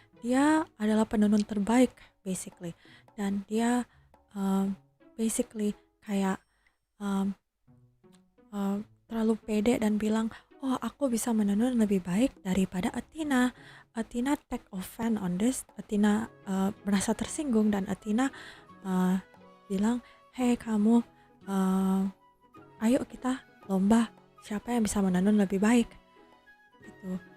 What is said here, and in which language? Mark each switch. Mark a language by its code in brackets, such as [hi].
[id] Dia adalah penenun terbaik basically, dan dia basically kayak terlalu pede dan bilang, oh aku bisa menenun lebih baik daripada Athena. [en] Athena take offense on this. [id] Athena merasa tersinggung, dan Athena bilang, [en] hey [id] kamu, ayo kita lomba siapa yang bisa menenun lebih baik gitu.